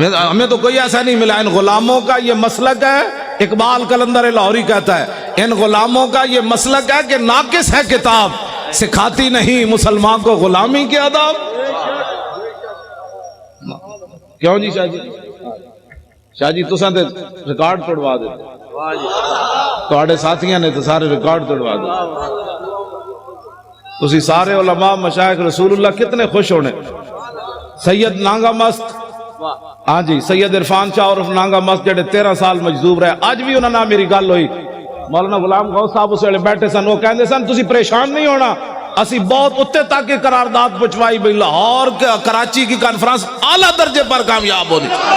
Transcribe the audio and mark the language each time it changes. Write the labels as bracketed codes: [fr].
[ur] ہمیں تو کوئی ایسا نہیں ملا. ان غلاموں کا یہ مسلک ہے، اقبال قلندر لاہوری کہتا ہے ان غلاموں کا یہ مسلک ہے کہ ناقص ہے کتاب، سکھاتی نہیں مسلمان کو غلامی کے آداب. [pa] کیوں جی شاہ جی؟ شاہ جی تساں تے ریکارڈ توڑوا دیتے، تواڈے ساتھیاں نے تو سارے ریکارڈ توڑوا دیتے. تسی سارے علماء مشائخ رسول اللہ کتنے خوش ہونے. سید نانگا مست، ہاں جی سید عرفان شاہ عرف نانگا مست جڑے 13 سال مجذوب رہے، اج بھی انہاں نال میری گل ہوئی. مولانا غلام غوث صاحب اس ویلے بیٹھے سن، وہ کہندے سن تسی پریشان نہیں ہونا، اسی بہت اتنے تک کی قرارداد پہنچوائی بھئی لاہور کراچی کی کانفرنس اعلیٰ درجے پر کامیاب ہونی.